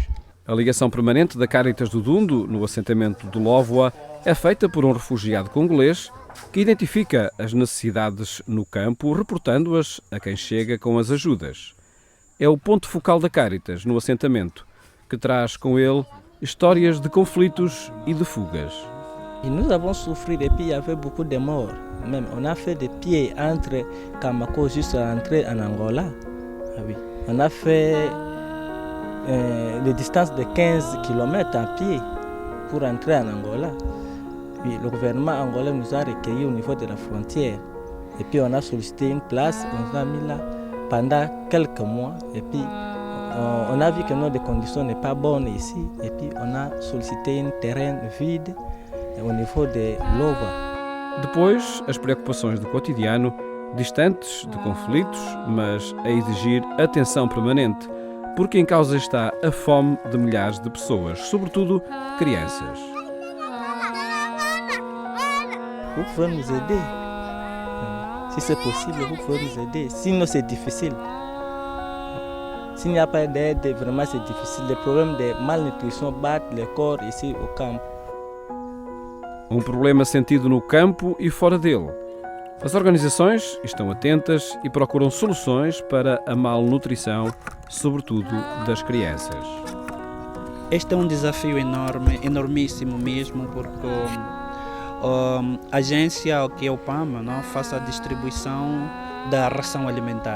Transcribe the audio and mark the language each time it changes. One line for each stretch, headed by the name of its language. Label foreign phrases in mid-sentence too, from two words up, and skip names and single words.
Portuguese: A ligação permanente da Cáritas do Dundo, no assentamento de Lóvoa, é feita por um refugiado congolês que identifica as necessidades no campo, reportando-as a quem chega com as ajudas. É o ponto focal da Cáritas no assentamento, que traz com ele histórias de conflitos e de fugas.
French: Et nous avons souffert et puis il y avait beaucoup de morts. Même on a fait des pieds entre Kamako jusqu'à l'entrée en Angola. Ah oui. On a fait des distances de 15 km à pied pour entrer en Angola. Puis le gouvernement angolais nous a recueillis au niveau de la frontière. Et puis on a sollicité une place, on nous a mis là pendant quelques mois. Et puis on a vu que nos conditions n'est pas bonnes ici. Et puis on a sollicité un terrain vide au niveau de Lova.
Portuguese: Depois, as preocupações do cotidiano, distantes de conflitos, mas a exigir atenção permanente, porque em causa está a fome de milhares de pessoas, sobretudo crianças.
French: Vous pouvez nous aider. Si c'est possible, vous pouvez nous aider. Sinon, c'est difficile. S'il n'y a pas d'aide, vraiment c'est difficile. Les problèmes de malnutrition battent le corps ici au camp.
Portuguese: Um problema sentido no campo e fora dele. As organizações estão atentas e procuram soluções para a malnutrição, sobretudo das crianças. Este é um desafio enorme, enormíssimo mesmo, porque a agência, que é o PAM, não, faz a distribuição da ração alimentar.